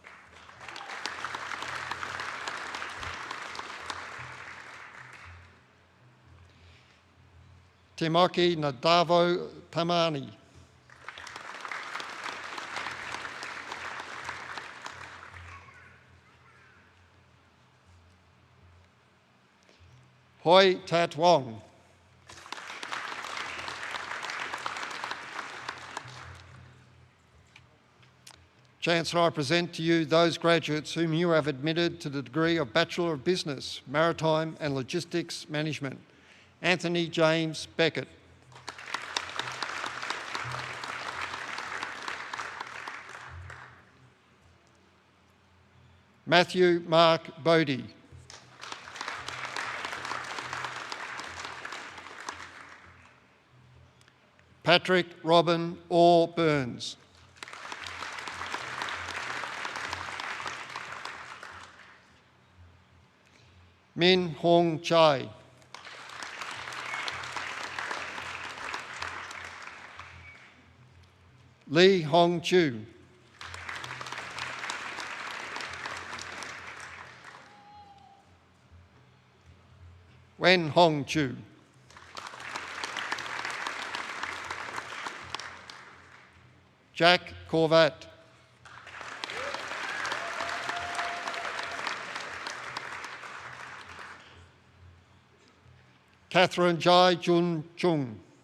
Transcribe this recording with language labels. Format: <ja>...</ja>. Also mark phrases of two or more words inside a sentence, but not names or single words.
<en>Timaki Nadavo Tamani. Hoi Tat Wong. Chancellor, I present to you those graduates whom you have admitted to the degree of Bachelor of Business, Maritime and Logistics Management. Anthony James Beckett. Matthew Mark Bodie. Patrick Robin Orr Burns. Min Hong Chai. Lee Hong Chu. Wen Hong Chu. Jack Corvat. Catherine Jai Jun Chung.</en>